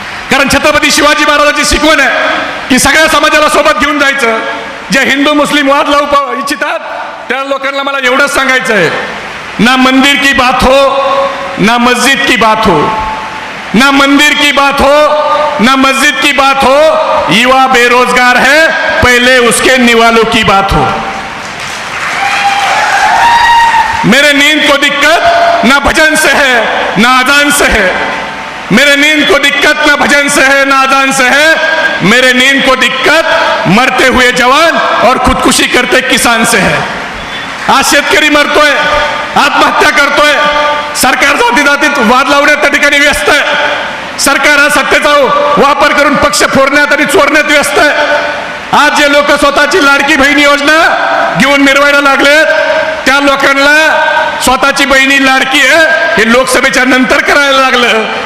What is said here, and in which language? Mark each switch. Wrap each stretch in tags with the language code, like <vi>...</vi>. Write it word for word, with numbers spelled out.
<mr>कारण छत्रपती शिवाजी महाराजांची शिकवण आहे की सगळ्या समाजाला सोबत घेऊन जायचं. जे हिंदू मुस्लिम वाद लावू इच्छितात त्या लोकांना मला एवढंच सांगायचं आहे,</mr> <hi>ना मंदिर की बात हो, ना मस्जिद की बात हो, ना मंदिर की बात हो, ना मस्जिद की बात हो. युवा बेरोजगार है, पहले उसके निवालों की बात हो. मेरे नींद को दिक्कत ना भजन से है ना आजान से है. मेरे नींद को दिक्कत ना भजन से है ना आजान से है. मेरे नींद को दिक्कत मरते हुए जवान और खुदकुशी करते किसान से है.</hi> <mr>आज शेतकरी मरतोय, आत्महत्या करतोय. सरकार जाती जातीत वाद लावण्यात त्या ठिकाणी व्यस्त आहे. सरकार हा सत्तेचा वापर करून पक्ष फोडण्यात आणि चोरण्यात व्यस्त आहे. आज जे लोक स्वतःची लाडकी बहिणी योजना घेऊन मिरवायला लागलेत, त्या लोकांना स्वतःची बहिणी लाडकी आहे हे लोकसभेच्या नंतर करायला लागलं.</mr>